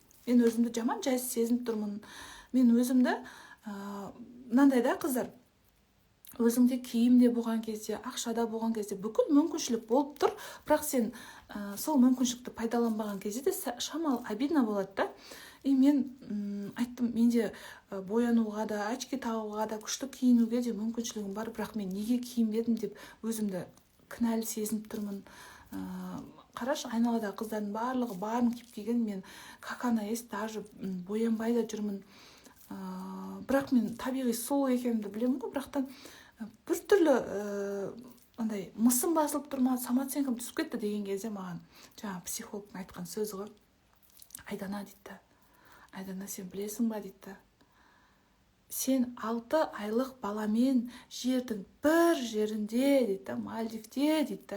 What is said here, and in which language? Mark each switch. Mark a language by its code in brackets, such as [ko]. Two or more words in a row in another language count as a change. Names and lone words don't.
[kk] Мен өзімді жаман жай сезініп тұрмын. Мен өзімді, мынандай да қыздар, өзіңде киімде болған кезде, ақшада болған кезде бүкіл мүмкіншілік болып тұр, бірақ сен сол мүмкіншілікті пайдаланбаған кезде де шамалы обидно болады да. Мен айттым, менде боянуға да, очки тағуға да, күшті киінуге де мүмкіншілігім бар, бірақ мен неге киінбедім деп өзімді кінәлі сезініп тұрмын. Қарашы, айналадағы қыздардың барлығы барын киіп киген, мен [ru] как она есть, даже [kk] боянбай да жүрмін. Бірақ мен табиғи сұлу екенімді білемін ғой, бірақтан бір түрлі андай мысым басылып тұрма, самооценкам түсіп кетті деген кезде маған жаңа психологтың айтқан сөзі ғой. Айдана дейді. Айдана, сен білесің ба дейді. Сен 6 айлық баламен жердің бір жерінде дейді, Мальдивте дейді.